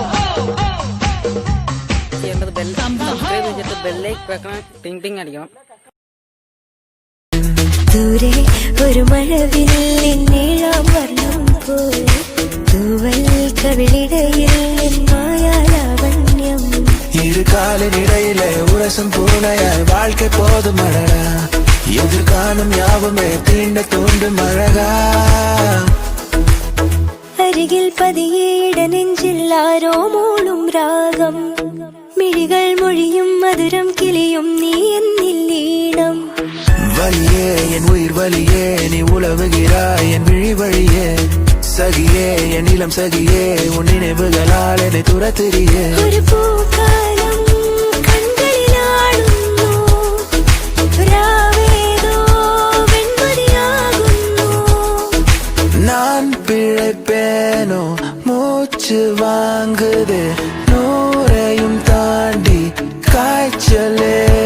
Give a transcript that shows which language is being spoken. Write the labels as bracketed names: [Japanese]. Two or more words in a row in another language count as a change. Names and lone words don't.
[Malayalam] ദൂരെ ഒരു മഴവില്ലിൻ നീളം വർണ്ണം പോൽ തൂവൽ കവിളിടയിൽ മായാലാവണ്യം [Tamil] இரு காலினிடையிலே உரசும் பூனையாய் வாழ்க்கை போதும் அழகா எதிர்காலம் யாவுமே தீண்ட தூண்டும் அழகா [Malayalam] അരികിൽ പതിയേട നെഞ്ചിൽ ആരോ മൂളും രാഗം മിഴികൾ മൊഴിയും മധുരം കിളിയും നീ എന്നില്ലീണം [Tamil] வலியே என் உயிர் வலியே நீ உலவுகிறாய் என் விழி வழியே சகியே என் இளம் சகியே உன் நினைவுகளால் என்னை துரத்திரியே [Malayalam] ഒരു പൂക്കാലം കൺകളിലാടുന്നു രാവേതോ വെൺമതിയാകുന്നു [Tamil] நான் பிழைப்பேனோ மூச்சு வாங்குது நூறையும் தாண்டி காய்ச்சலே